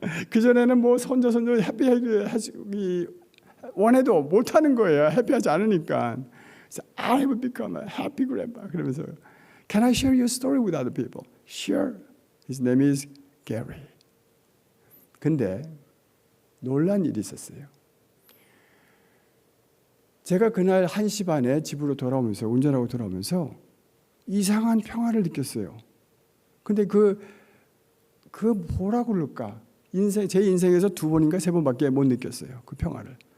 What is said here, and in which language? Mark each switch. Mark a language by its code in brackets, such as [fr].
[ko] 그전에는 뭐 손자 해피하기 원해도 못하는 거예요. 해피하지 않으니까. [en] So I have become a happy grandpa. [ko] 그러면서 [en] Can I share your story with other people? Sure. His name is Gary. [ko] 근데 놀란 일이 있었어요. 제가 그날 1시 반에 집으로 돌아오면서 운전하고 돌아오면서 이상한 평화를 느꼈어요. 근데 그 뭐라고 그럴까? 제 인생에서 2번인가 3번밖에 못 느꼈어요. 그 평화를.